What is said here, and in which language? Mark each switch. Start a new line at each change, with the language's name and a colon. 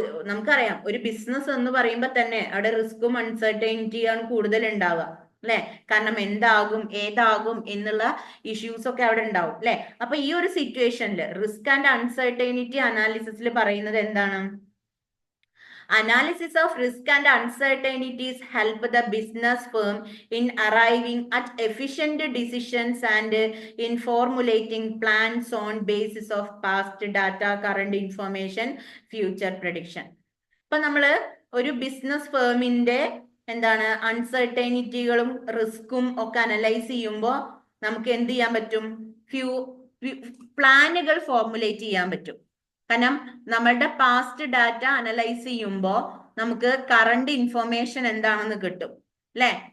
Malayalam: നമുക്കറിയാം, ഒരു ബിസിനസ് എന്ന് പറയുമ്പോൾ തന്നെ അവിടെ റിസ്ക്കും അൺസർട്ടനിറ്റിയാണ് കൂടുതൽ ഉണ്ടാവുക, അല്ലെ? കാരണം എന്താകും ഏതാകും എന്നുള്ള ഇഷ്യൂസ് ഒക്കെ അവിടെ ഉണ്ടാവും, അല്ലെ? അപ്പൊ ഈ ഒരു സിറ്റുവേഷനിൽ റിസ്ക് ആൻഡ് അൺസർട്ടനിറ്റി അനാലിസിസിൽ പറയുന്നത് എന്താണ്?
English: Analysis of risk and uncertainties help the business firm in arriving at efficient decisions and in formulating plans on basis of past data, current information, future prediction.
Malayalam: ഇപ്പൊ നമ്മള് ഒരു ബിസിനസ് ഫേമിന്റെ എന്താണ് അൺസർട്ടനിറ്റികളും റിസ്ക്കും ഒക്കെ analyse ചെയ്യുമ്പോൾ നമുക്ക് എന്ത് ചെയ്യാൻ പറ്റും? പ്ലാനുകൾ ഫോർമുലേറ്റ് ചെയ്യാൻ പറ്റും. കാരണം നമ്മളുടെ പാസ്റ്റ് ഡാറ്റ അനലൈസ് ചെയ്യുമ്പോൾ നമുക്ക് കറണ്ട് ഇൻഫോർമേഷൻ എന്താണെന്ന് കിട്ടും, അല്ലെ?